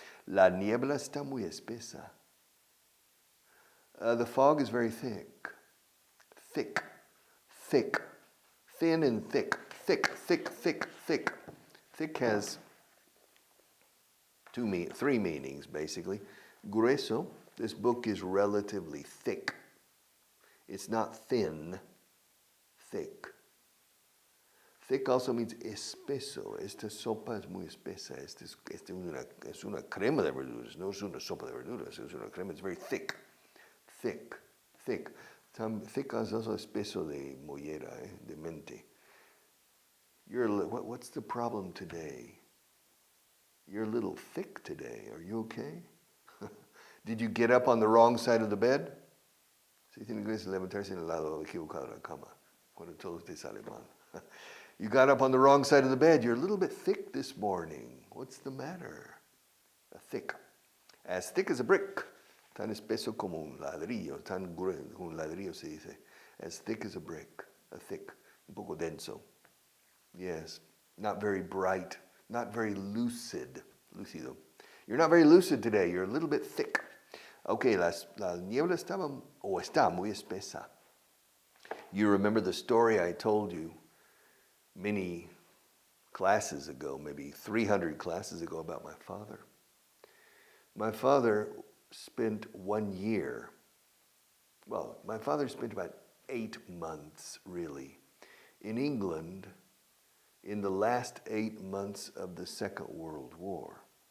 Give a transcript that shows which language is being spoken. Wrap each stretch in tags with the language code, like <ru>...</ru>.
<es>La niebla está muy espesa.</es> <en>The fog is very thick. Thick, thick, thin and thick. Thick, thick, thick, thick. Thick has three meanings, basically. Grueso, this book is relatively thick. It's not thin, thick. Thick also means espeso.</en> <es>Esta sopa es muy espesa. Es una crema de verduras. No es una sopa de verduras. Es una crema.</es> <en>It's very thick. Thick. Thick. Thick is also</en> <es>espeso de mollera, de mente.</es> <en>What's the problem today? You're a little thick today. Are you okay? Did you get up on the wrong side of the bed?</en> <es>Se dice en inglés levantarse en el lado equivocado de la cama. Cuando todo te sale mal.</es> <en>You got up on the wrong side of the bed. You're a little bit thick this morning. What's the matter? Thick. As thick as a brick.</en> <es>Tan espeso como un ladrillo. Tan grueso como un ladrillo se dice.</es> <en>As thick as a brick. A thick.</en> <es>Un poco denso.</es> <en>Yes. Not very bright. Not very lucid. Lucido. You're not very lucid today. You're a little bit thick.</en> <es>Okay, la niebla está muy espesa.</es> <en>You remember the story I told you many classes ago, maybe 300 classes ago, about my father. My father spent 1 year, well, my father spent about 8 months, really, in England in the last 8 months of the Second World War.</en>